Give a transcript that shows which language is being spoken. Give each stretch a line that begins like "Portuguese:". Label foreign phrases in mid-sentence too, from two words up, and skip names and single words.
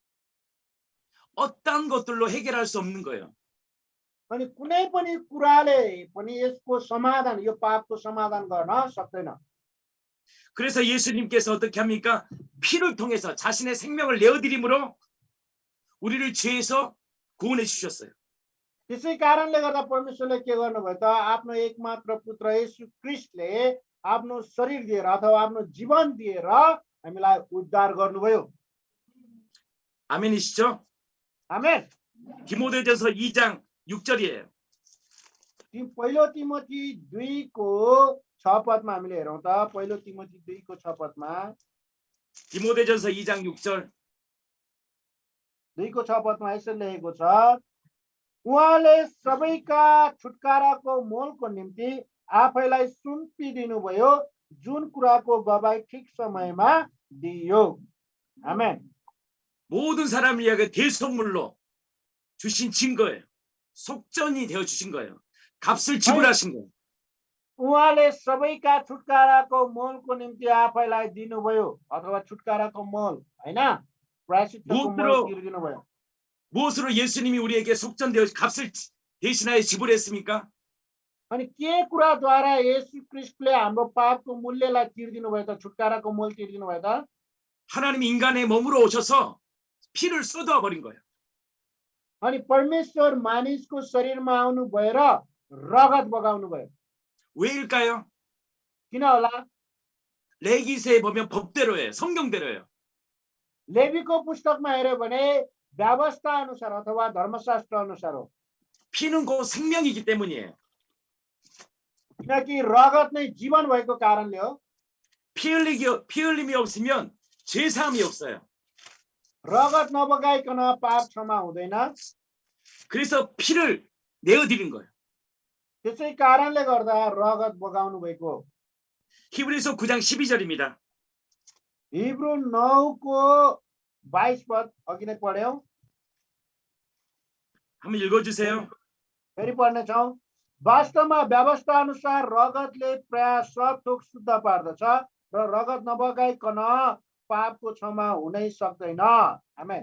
Korean: 어떠한 것들로 해결할 수 없는 거예요.
Nepali: अनि कुनै पनि कुराले पनि यसको समाधान यो पापको समाधान गर्न सक्दैन
Korean: 그래서 예수님께서 어떻게 합니까? 피를 통해서 자신의 생명을 내어드림으로 우리를 죄에서 구원해 주셨어요.
Nepali: त्यसै कारणले गर्दा परमेश्वरले के गर्नुभयो त आफ्नो एकमात्र पुत्र येशू क्रिस्टले आफ्नो शरीर दिएर अथवा आफ्नो जीवन दिएर हामीलाई उद्धार गर्नुभयो
Korean: 아멘이시죠?
Nepali: आमेन
Korean: 디모데전서 2장 6절이에요.
Nepali: पहिलो तिमोथी 2 को 6 पदमा हामीले हेरौँ त पहिलो तिमोथी 2 को 6 पदमा
Korean: 디모데전서 2장 6절
Nepali: 2 को 6 पदमा यसरी लेखेको छ उहाँले सबैका छुटकाराको मोलको निम्ति आफैलाई सुम्पिदिनु भयो जुन कुराको गवाई ठिक समयमा दियो आमेन
Korean: 모든 사람을 위하여 대속물로 주신 증거예요. 속전이 되어 주신 거예요. 값을 지불하신 거예요.
Nepali: उहाँले सबैका छुटकाराको मोलको निम्ति आफैलाई दिनुभयो अथवा छुटकाराको मोल हैन प्रायश्चितको मोल
Korean: 무엇으로
Nepali: तिर्दिनु भयो
Korean: 무엇으로 예수님이 우리에게 속전되어 값을 대신하여 지불했습니까?
Nepali: अनि के कुराद्वारा येशू ख्रीष्टले हाम्रो पापको मूल्यलाई तिर्दिनु भयो त छुटकाराको मोल तिर्दिनु भयो त
Korean: 하나님이 인간의 몸으로 오셔서 피를 쏟아 버린 거예요.
Nepali: अनि परमेश्वर मानिसको शरीरमा आउनु भएर रगत बगाउनु भयो
Korean: 왜일까요?
Nepali: किन होला
Korean: 레기세에 보면 법대로예요. 성경대로예요.
Nepali: लेवीको पुस्तकमा हेर्यो भने व्यवस्था अनुसार अथवा धर्मशास्त्र अनुसार हो
Korean: 피는 곧 생명이기 때문이에요.
Nepali: किनकि रगत नै जीवन भएको कारणले हो
Korean: 피 흘림이 없으면 죄 사함이 없어요.
Nepali: रगत नबगाइकन पाप क्षमा हुँदैन
Korean: 그래서 피를 내어드린 거예요.
Nepali: त्यसै कारणले गर्दा रगत बगाउनु भएको
Korean: 히브리서 9장 12절입니다.
Nepali: हिब्रू 9को 22 पद अघि नै पढ्यौं
Korean: 한번 읽어주세요.
Nepali: फेरि पढ्नेछौँ वास्तवमा व्यवस्था अनुसार रगतले प्राय सब थोक शुद्ध पार्दछ र रगत नबगाइकन पापको क्षमा हुनै सक्दैन आमेन